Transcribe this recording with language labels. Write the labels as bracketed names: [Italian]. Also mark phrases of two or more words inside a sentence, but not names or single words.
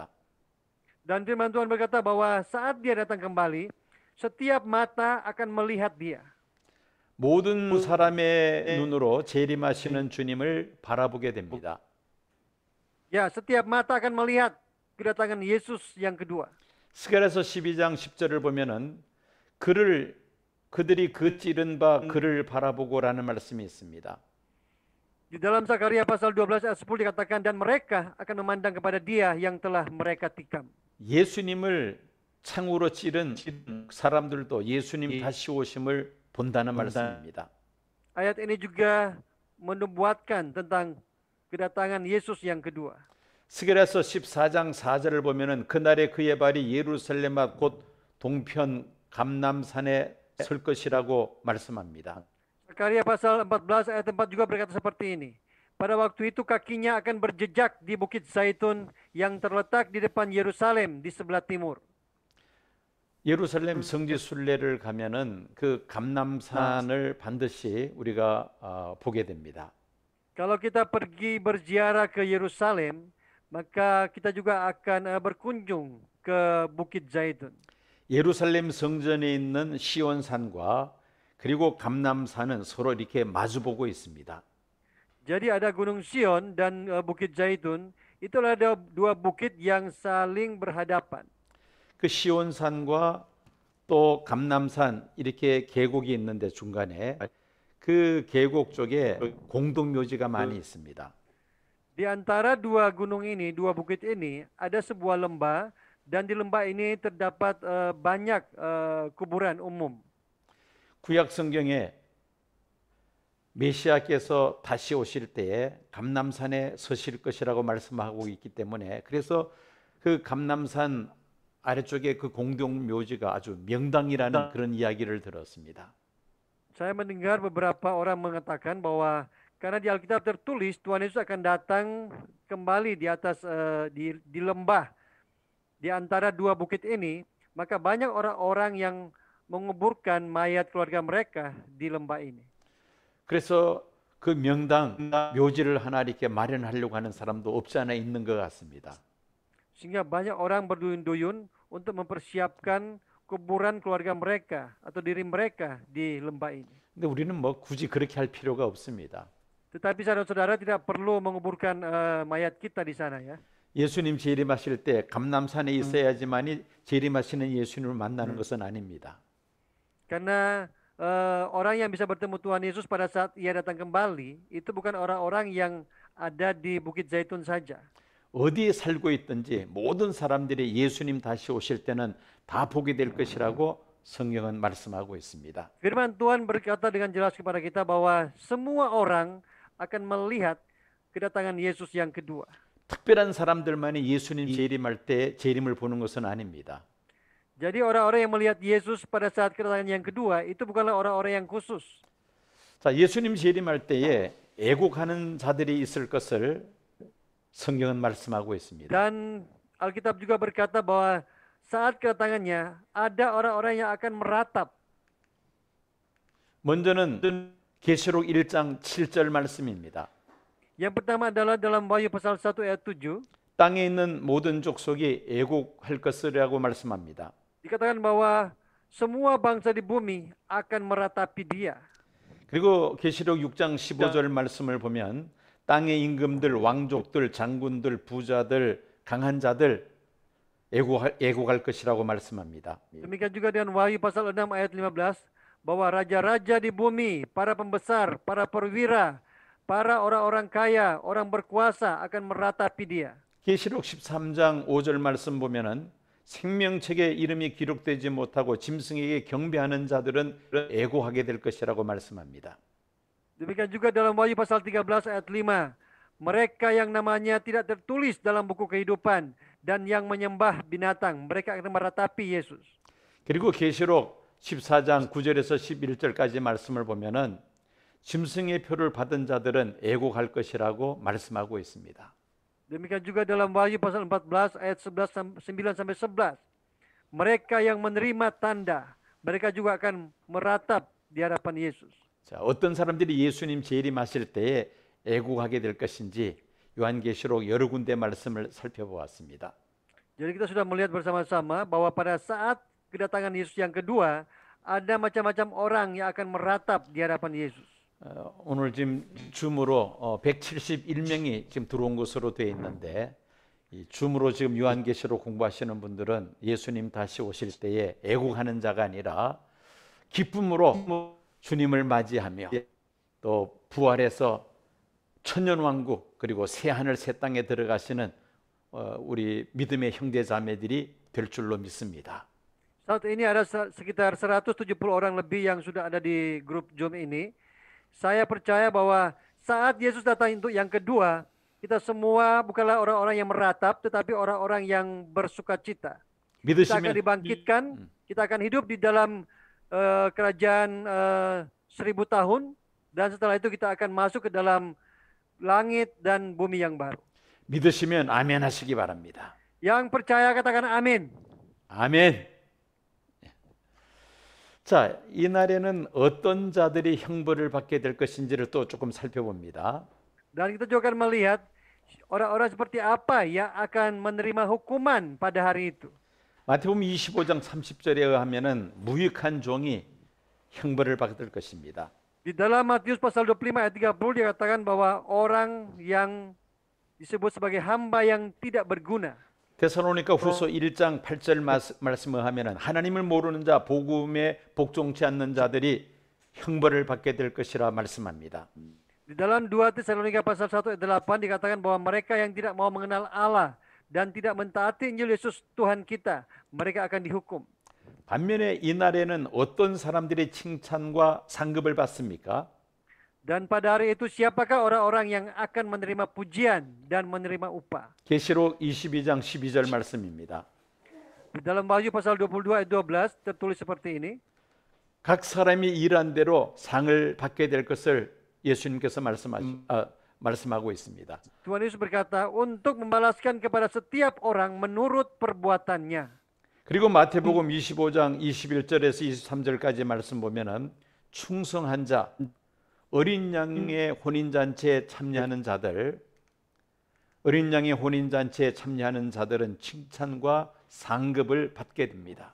[Indonesian] Dan firman Tuhan berkata bahwa saat dia datang kembali, setiap mata akan melihat dia. [Korean] 모든 사람의 눈으로 재림하시는 주님을 바라보게 됩니다. [Indonesian] Ya, setiap mata akan melihat kedatangan Yesus yang kedua. [Korean] 스가랴서 12장 10절을 보면은 그들이 그 찌른 바 그를 바라보고라는 말씀이 있습니다. [Indonesian] Di dalam Zakaria pasal 12 ayat 10 dikatakan dan mereka akan memandang kepada dia yang telah mereka tikam. [Korean] 예수님을 창으로 찌른 사람들도 예수님 다시 오심을 본다는 말씀입니다. [Indonesian] Ayat ini juga menubuatkan tentang kedatangan Yesus yang kedua. [Korean] 스가랴서 14장 4절을 보면은 그날에 그의 발이 예루살렘 앞 곧 동편 감람산에 설 것이라고 말씀합니다. [Indonesian] Zakaria pasal 14 ayat 4 juga berkata seperti ini. Pada waktu itu kakinya akan berjejak di Bukit Zaitun yang terletak di depan Yerusalem di sebelah timur. [Korean] 예루살렘 성지 순례를 가면은 그 감람산을 반드시 우리가 보게 됩니다. [Indonesian] Kalau kita pergi berziarah ke Yerusalem, maka kita juga akan berkunjung ke Bukit Zaitun. [Korean] 예루살렘 성전에 있는 시온산과 그리고 감람산은 서로 이렇게 마주보고 있습니다. [Indonesian] Jadi ada Gunung Sion dan Bukit Zaitun. Itulah ada dua bukit yang saling berhadapan. [Korean] 그 시온산과 또 감람산 이렇게 계곡이 있는데 중간에 그 계곡 쪽에 공동묘지가 많이 있습니다. [Indonesian] Di antara dua gunung ini, dua bukit ini, ada sebuah lembah dan di lembah ini terdapat banyak kuburan umum. [Korean] 구약 성경에 메시아께서 다시 오실 때에 감람산에 서실 것이라고 말씀하고 있기 때문에 그래서 그 감람산 아래쪽에 그 공동묘지가 아주 명당이라는 그런 이야기를 들었습니다. [Indonesian] Saya mendengar beberapa orang mengatakan bahwa karena di Alkitab tertulis Tuhan Yesus akan datang kembali di atas di lembah di antara dua bukit ini, maka banyak orang-orang yang menguburkan mayat keluarga mereka di lembah ini. [Korean] 그래서 그 명당 묘지를 하나 이렇게 마련하려고 하는 사람도 없지 않아 있는 것 같습니다. [Indonesian] Sehingga banyak orang berduyun-duyun untuk mempersiapkan kuburan keluarga mereka atau diri mereka di lembah ini. [Korean] 근데 우리는 뭐 굳이 그렇게 할 필요가 없습니다. [Indonesian] Tetapi saudara-saudara tidak perlu menguburkan mayat kita di sana ya. [Korean] 예수님 재림하실 때 감람산에 있어야지만이 재림하시는 예수님을 만나는 것은 아닙니다. [Indonesian] Karena orang yang bisa bertemu Tuhan Yesus pada saat ia datang kembali itu bukan orang-orang yang ada di Bukit Zaitun saja. [Korean] 어디에 살고 있든지 모든 사람들이 예수님 다시 오실 때는 다 보게 될 것이라고 성경은 말씀하고 있습니다. [Indonesian] Firman Tuhan berkata dengan jelas kepada kita bahwa semua orang akan melihat kedatangan Yesus yang kedua. [Korean] 특별한 사람들만이 예수님 재림할 때 재림을 보는 것은 아닙니다. [Indonesian] Jadi orang-orang yang melihat Yesus pada saat kedatangan yang kedua itu bukanlah orang-orang yang khusus. [Korean] 자, 예수님 재림할 때에 애곡하는 자들이 있을 것을 성경은 말씀하고 있습니다. [Indonesian] Dan Alkitab juga berkata bahwa saat kedatangannya ada orang-orang yang akan meratap. [Korean] 먼저는 계시록 1장 7절 말씀입니다. [Indonesian] Yang pertama adalah dalam Wahyu pasal 1 ayat 7. [Korean] 땅에 있는 모든 족속이 애곡할 것이라고 말씀합니다. [Indonesian] Dikatakan bahwa semua bangsa di bumi akan meratapi dia. [Korean] 그리고 계시록 6장 15절 말씀을 보면 땅의 임금들, 왕족들, 장군들, 부자들, 강한 자들 애곡할 것이라고 말씀합니다. [Indonesian] Demikian juga dengan Wahyu pasal 6 ayat 15 bahwa raja-raja di bumi, para pembesar, para perwira, para orang-orang kaya, orang berkuasa akan meratapi dia. [Korean] 계시록 13장 5절 말씀 보면은 생명책에 이름이 기록되지 못하고 짐승에게 경배하는 자들은 애고하게 될 것이라고 말씀합니다. [Indonesian] Demikian juga dalam Wahyu pasal 13 ayat 5, mereka yang namanya tidak tertulis dalam buku kehidupan dan yang menyembah binatang, mereka akan meratapi Yesus. [Korean] 그리고 계시록 14장 9절에서 11절까지 말씀을 보면은 짐승의 표를 받은 자들은 애곡할 것이라고 말씀하고 있습니다. [Indonesian] Demikian juga dalam Wahyu pasal 14 ayat 9 sampai 11. Mereka yang menerima tanda, mereka juga akan meratap di hadapan Yesus. [Korean] 자, 어떤 사람들이 예수님 재림하실 때에 애곡하게 될 것인지 요한계시록 여러 군데 말씀을 살펴보았습니다. [Indonesian] Jadi kita sudah melihat bersama-sama bahwa pada saat kedatangan Yesus yang kedua, ada macam-macam orang yang akan meratap di hadapan Yesus. [Korean] 오늘 지금 줌으로 171명이 지금 들어온 것으로 되어 있는데 이 줌으로 지금 요한계시록 공부하시는 분들은 예수님 다시 오실 때에 애곡하는 자가 아니라 기쁨으로 주님을 맞이하며 또 부활해서 천년왕국 그리고 새 하늘 새 땅에 들어가시는 우리 믿음의 형제 자매들이 될 줄로 믿습니다. [Indonesian] Saat ini ada sekitar 170 orang lebih yang sudah ada di grup Zoom ini. Saya percaya bahwa saat Yesus datang untuk yang kedua, kita semua bukanlah orang-orang yang meratap, tetapi orang-orang yang bersukacita. Kita akan dibangkitkan, kita akan hidup di dalam kerajaan 1000 tahun, dan setelah itu kita akan masuk ke dalam langit dan bumi yang baru. [Korean] 믿으시면 아멘 하시기 바랍니다. [Indonesian] Yang percaya katakan amin. [Korean] 아멘. 자, 이 날에는 어떤 자들이 형벌을 받게 될 것인지를 또 조금 살펴봅니다. [Indonesian] Dan kita juga akan melihat orang-orang seperti apa yang akan menerima hukuman pada hari itu. [Korean] 마태복음 25장 30절에 의하면은 무익한 종이 형벌을 받을 것입니다. [Indonesian] Di dalam Matius pasal 25 ayat 30 dikatakan bahwa orang yang disebut sebagai hamba yang tidak berguna. [Korean] 데살로니가 후서 1장 8절 말씀을 하면은 하나님을 모르는 자, 복음에 복종치 않는 자들이 형벌을 받게 될 것이라 말씀합니다. [Indonesian] Di dalam 2 Tesalonika pasal 1 ayat 8 dikatakan bahwa mereka yang tidak mau mengenal Allah dan tidak mentaati Injil Yesus Tuhan kita, mereka akan dihukum. [Korean] 반면에 이날에는 어떤 사람들이 칭찬과 상급을 받습니까? [Indonesian] Dan pada hari itu siapakah orang-orang yang akan menerima pujian dan menerima upah? [Korean] 계시록 22장 12절 말씀입니다. [Indonesian] Di dalam Wahyu pasal 22 ayat 12 tertulis seperti ini. [Korean] 각 사람이 일한 대로 상을 받게 될 것을 예수님께서 말씀하고 있습니다. [Indonesian] Tuhan Yesus berkata untuk membalaskan kepada setiap orang menurut perbuatannya. [Korean] 그리고 마태복음 25장 21절에서 23절까지 말씀 보면은 충성한 자, 어린 양의 혼인잔치에 참여하는 자들, 어린 양의 혼인잔치에 참여하는 자들은 칭찬과 상급을 받게 됩니다.